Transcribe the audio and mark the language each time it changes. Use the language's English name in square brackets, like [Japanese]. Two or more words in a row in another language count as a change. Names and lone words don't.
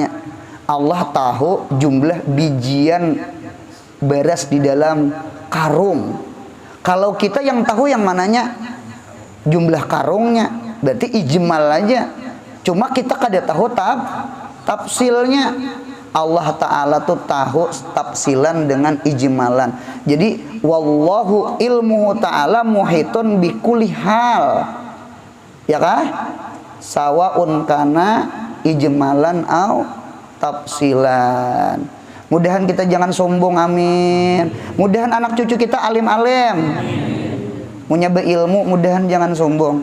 [Banjar] Allah tahu jumlah bijian beras di dalam karung. Kalau kita yang tahu yang mananya jumlah karungnya, berarti ijmal aja. Cuma kita kada tahu tafsilnya. Allah Ta'ala tuh tahu tafsilan dengan ijmalan. [Arabic] Jadi والله علمه تعالى محيط بكل حال. [Banjar] Ya kah? [Arabic] سواء كان إجمالا أو تفصيلا. [Banjar] Mudahan kita jangan sombong, amin. Mudahan anak cucu kita alim-alim. Punya beilmu, mudahan jangan sombong.